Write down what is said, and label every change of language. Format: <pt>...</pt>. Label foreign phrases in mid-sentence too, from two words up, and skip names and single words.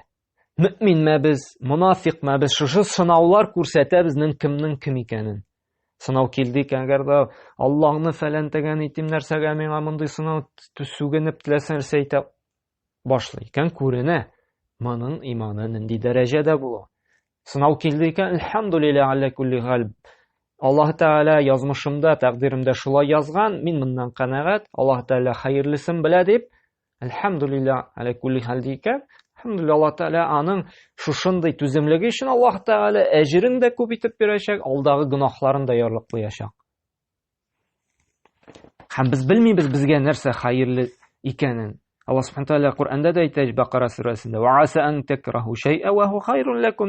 <tt>Мөэминме без, мунафикмы без? Шушы сынаулар күрсәтә безнең кемнең кем икәнен. Сынау килде икән, әгәр дә Аллаһны фәләнтәгән итим нәрсәгә миңа мондай сынау сүгенеп теләсә нәрсә әйтә башлый икән, күренә. Моның иманы нинди дәрәҗәдә була. Сынау килде икән,</tt> <ar>الحمد لله على كل حال.</ar> <tt>Аллаһ Тәгалә язмышымда, тәкъдиремдә шулай язган, мин моннан канәгать. Аллаһ Тәгалә хәерлесен белә дип,</tt> <ar>الحمد لله على كل حال</ar> <tt>дикән. Әлхәмдүлиллаһ, Аллаһ Тәгалә аның шушындай түземлеге өчен Аллаһ Тәгалә әҗерен дә күп итеп бирәчәк, алдагы гөнаһларын да ярлыклаячак. Һәм без белмибез безгә нәрсә хәерле икәнен.</tt> <ar>الله سبحانه تعالى</ar> <tt>Куръанда да әйтә, Бакара сүрәсендә:</tt> <ar>"وعسى أن تكرهوا شيئا وهو خير لكم".</ar>